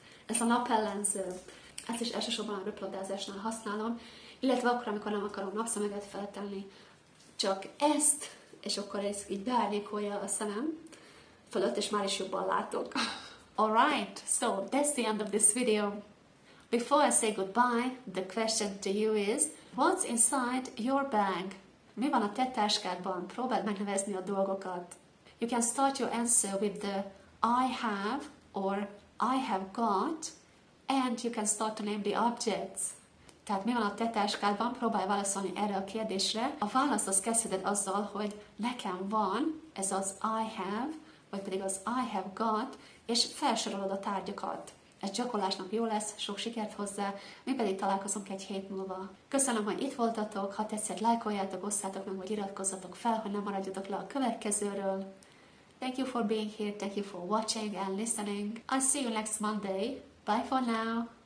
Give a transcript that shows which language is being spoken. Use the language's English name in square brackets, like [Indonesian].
[Hungarian] Ez a napellenző. Ezt is elsősorban a röplabdázásnál használom, illetve akkor, amikor nem akarom napszemüveget feltenni. Csak ezt, és akkor ez így beárnyékolja a szemem fölött, és már is jobban látok. [English] Alright, so that's the end of this video. Before I say goodbye, the question to you is, what's inside your bag? [Hungarian] Mi van a te táskádban? Próbáld megnevezni a dolgokat. [English] You can start your answer with the I have or I have got, and you can start to name the objects. [Hungarian] Tehát mi van a te táskádban? Próbálj válaszolni erre a kérdésre. A választ az kezdheted azzal, hogy nekem van, ez az I have, vagy pedig az I have got, és felsorolod a tárgyakat. Ez gyakorlásnak jó lesz, sok sikert hozzá, mi pedig találkozunk egy hét múlva. Köszönöm, hogy itt voltatok, ha tetszett, lájkoljátok, osszátok meg, vagy iratkozzatok fel, hogy nem maradjatok le a következőről. [English] Thank you for being here, thank you for watching and listening. I'll see you next Monday. Bye for now.